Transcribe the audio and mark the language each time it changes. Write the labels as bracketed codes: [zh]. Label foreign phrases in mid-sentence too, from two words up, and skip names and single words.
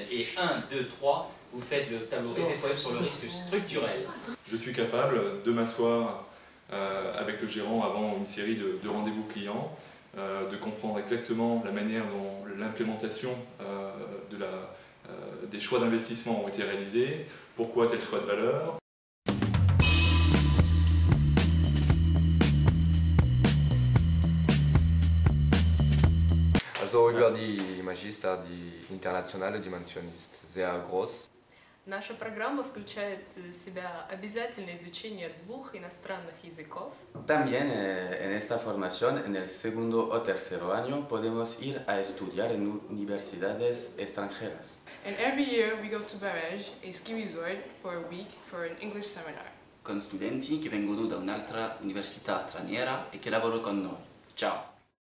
[fr] Et 1, 2, 3, vous faites le tableau FFOM sur le risque structurel. Je suis capable de m'asseoir avec le gérant avant une série de rendez-vous clients, de comprendre exactement la manière dont l'implémentation des choix d'investissement ont été réalisés, pourquoi tel choix de valeur. [de] Also über die Magister, die internationale Dimension ist sehr groß. [ru] Наша программа включает в себя обязательное изучение 2 иностранных языков. [es] También en esta formación, en el segundo o tercero año, podemos ir a estudiar en universidades extranjeras. [en] And every year we go to Barèges, a ski resort, for a week for an English seminar. [it] Con studenti che vengono da un'altra università straniera e che lavorano con noi. Ciao!